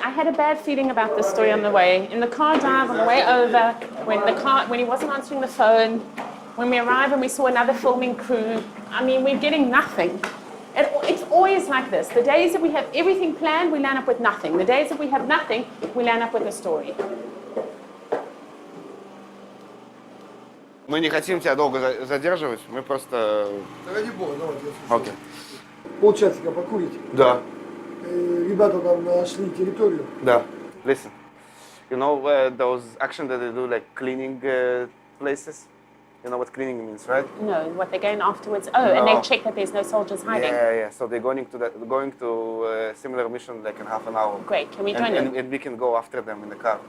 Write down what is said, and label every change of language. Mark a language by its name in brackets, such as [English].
[English] I had a bad feeling about this story on the way. In the car drive on the way over, when he wasn't answering the phone, when we arrived and we saw another filming crew. I mean, we're getting nothing. It's always like this. The days that we have everything planned, we land up with nothing. The days that we have nothing, we land up with a story. [Russian] Мы не хотим тебя долго задерживать, мы просто... Ради бога, давайте. Окей. Полчасика покурите. Да. Ребята там нашли территорию. Да. [English] Listen, you know those action that they do like cleaning places? You know what cleaning means, right? No, what they're going afterwards. Oh, and No. they check that there's no soldiers hiding. Yeah. So they're going to a similar mission like in half an hour. Great. Can we join them? And we can go after them in the car.